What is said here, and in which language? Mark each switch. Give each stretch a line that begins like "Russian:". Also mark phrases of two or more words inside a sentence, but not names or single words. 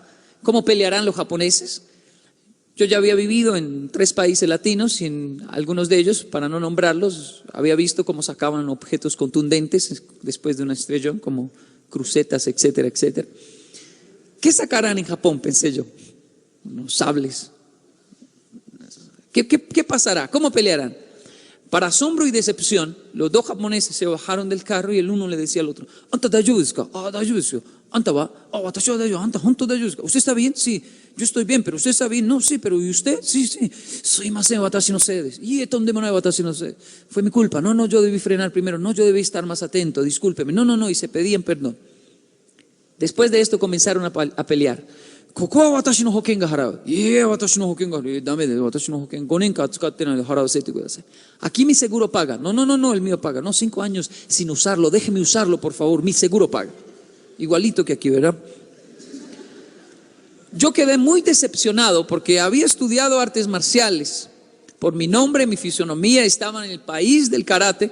Spanish: ¿Cómo pelearán los japoneses? Yo ya había vivido en 3 países latinos y en algunos de ellos, para no nombrarlos, había visto cómo sacaban objetos contundentes después de un estrellón, como crucetas, etcétera, etcétera. ¿Qué sacarán en Japón? Pensé yo. Unos sables. ¿Qué pasará? ¿Cómo pelearán? Para asombro y decepción, los dos japoneses se bajaron del carro y el uno le decía al otro,
Japanese: "あんた大丈夫ですか? あ、大丈夫ですよ. あんたは? あ、私は大丈夫。あんた本当大丈夫ですか?
Spanish: ¿Usted está bien? Sí. Yo estoy bien, pero usted está bien. No, sí, pero ¿y usted? Sí, sí.
Japanese: すみません、私のせいです. Y とんでもない私のせい.
Spanish: Fue mi culpa. No, yo debí frenar primero. No, yo debí estar más atento. Discúlpeme. No. Y se pedían perdón. Después de esto comenzaron a pelear.
Japanese: ここは私の保険が払う。私の保険が払う. ダメで私の保険. 5 年間使ってないで払わせてください.
Spanish: Aquí mi seguro paga. No, el mío paga. No, 5 años sin usarlo. Déjeme usarlo, por favor. Mi seguro paga. Igualito que aquí, ¿verdad? Yo quedé muy decepcionado porque había estudiado artes marciales. Por mi nombre, mi fisonomía, estaban en el país del karate.